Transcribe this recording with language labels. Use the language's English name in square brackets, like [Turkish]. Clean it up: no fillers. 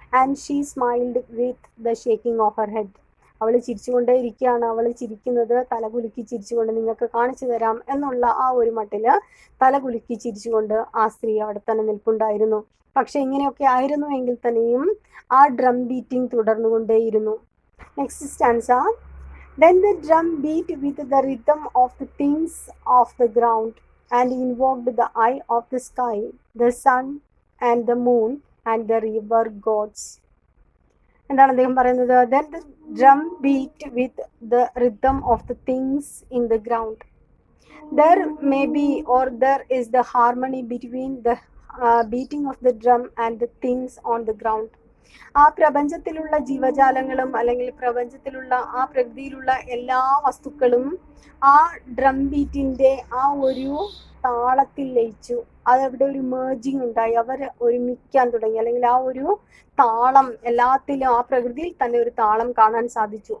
[English] And she smiled with the shaking of her head. [Malayalam] അവൾ ചിരിച്ചുകൊണ്ടേ ഇരിക്കുകയാണ്. അവൾ ചിരിക്കുന്നത് തലകുലുക്കി ചിരിച്ചുകൊണ്ട് നിങ്ങൾക്ക് കാണിച്ചു തരാം എന്നുള്ള ആ ഒരു മട്ടില് തലകുലുക്കി ചിരിച്ചുകൊണ്ട് ആ സ്ത്രീ അവിടെ തന്നെ നിൽപ്പുണ്ടായിരുന്നു. പക്ഷെ ഇങ്ങനെയൊക്കെ ആയിരുന്നു എങ്കിൽ തന്നെയും ആ drum beating തുടർന്നുകൊണ്ടേയിരുന്നു. [English] Next stanza. Then the drum beat with the rhythm of the things of the ground and invoked the eye of the sky, the sun and the moon and the river gods. [Malayalam] എന്താണ് അദ്ദേഹം പറയുന്നത്? [English] Then the drum beat with the rhythm of the things in the ground. There may be or there is the harmony between the beating of the drum and the things on the ground. [Malayalam] ആ പ്രപഞ്ചത്തിലുള്ള ജീവജാലങ്ങളും അല്ലെങ്കിൽ പ്രപഞ്ചത്തിലുള്ള ആ പ്രകൃതിയിലുള്ള എല്ലാ വസ്തുക്കളും ആ drum ബീറ്റിന്റെ ആ ഒരു താളത്തിൽ ലയിച്ചു. അതവിടെ ഒരു മേർജിങ് ഉണ്ടായി. അവർ ഒരുമിക്കാൻ തുടങ്ങി. അല്ലെങ്കിൽ ആ ഒരു താളം എല്ലാത്തിലും ആ പ്രകൃതിയിൽ തന്നെ ഒരു താളം കാണാൻ സാധിച്ചു.